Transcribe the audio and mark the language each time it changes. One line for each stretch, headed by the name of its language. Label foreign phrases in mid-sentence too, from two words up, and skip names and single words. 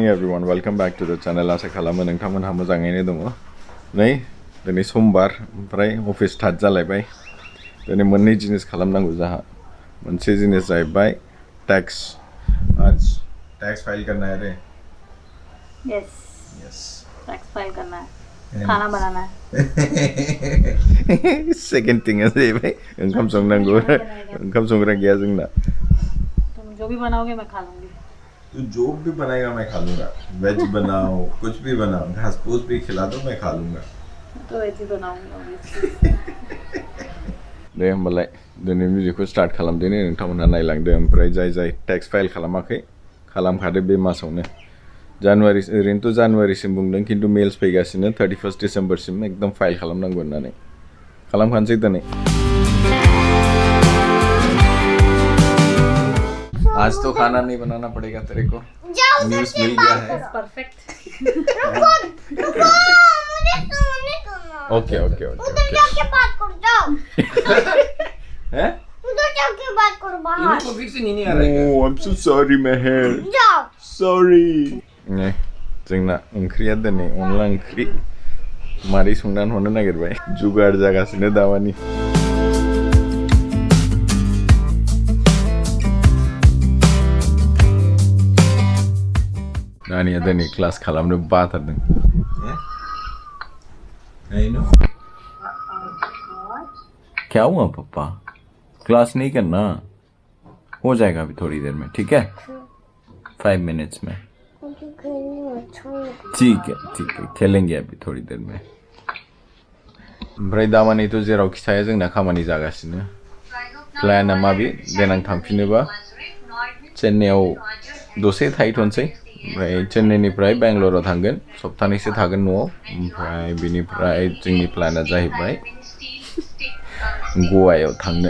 English: everyone, welcome back to the channel.
Bodo: आसा खालामो नोंथांमोनहा मोजाङैनो दङ। नै दिनै समबार ओमफ्राय अफिस स्टार्ट जालायबाय। दिनै मोननै जिनिस खालामनांगौ जाहा। मोनसे जिनिस जाहैबाय
Hindi: टैक्स। आज
English: tax file
Hindi: करना है रे। यस टैक्स फाइल करना है, खाना बनाना है।
English: second thing
Bodo: जाहैबाय ओंखाम संनांगौ। ओंखाम संग्रा गैया जोंना।
Hindi: तुम जो भी बनाओगे मैं खा लूंगी। तू जो भी बनाएगा मैं खा लूंगा। वेज बनाओ, कुछ भी बनाओ, घास फूस भी खिला दो मैं खा लूंगा। तो वेज ही बनाऊंगी।
Bodo: दे होमबालाय दिनै भिडिअखौ स्टार्ट खालामदोनि नोंथांमोनहा नायलांदो ओमफ्राय जाय
English: tax file
Bodo: खालामाखै खालामखादो बे मासावनो। जानुवारि ओरैनोथ' जानुवारिसिम बुंदों खिन्थु मेल्स फैगासिनो 31 डिसेम्बरसिम एकदम फाइल खालामनांगौ होननानै। खालामखानोसै दिनै।
Hindi: आज तो खाना नहीं बनाना पड़ेगा तेरे को। न्यूज़ मिल गया है। परफेक्ट। रुको, मुझे सोने दो। ओके। उधर जाके बात कर जाओ। हैं? उधर जाके बात करो बाहर। इनको फिर से नहीं आ रहा है।
English: Oh, I'm so sorry Meher.
Hindi: जाओ। Sorry.
Bodo: नै जोंना ओंख्रिया दिनै अनला ओंख्रि मारै संनानै हरनो नागिरबाय। जुगाड़ जागासिनो दामानि। नानिया दिनै क्लास खालामनो बाथारदों।
Hindi: क्या हुआ पापा? क्लास नहीं करना? हो जाएगा अभी थोड़ी देर में, ठीक है? 5 मिनट्स में। ठीक है खेलेंगे अभी थोड़ी देर में।
Bodo: ओमफ्राय दामानिथ' जेरावखि थाया जोंना खामानि जागासिनो। प्लाना माबि देनां थांफिनोबा चेन्नाइआव दसे थाहैथ'नोसै। ओमफ्राय चेन्नाइनिफ्राय बेंगलराव थांगोन, सप्तानैसो थागोन न'आव। ओमफ्राय बिनिफ्राय जोंनि प्लाना जाहैबाय गवायाव थांनो।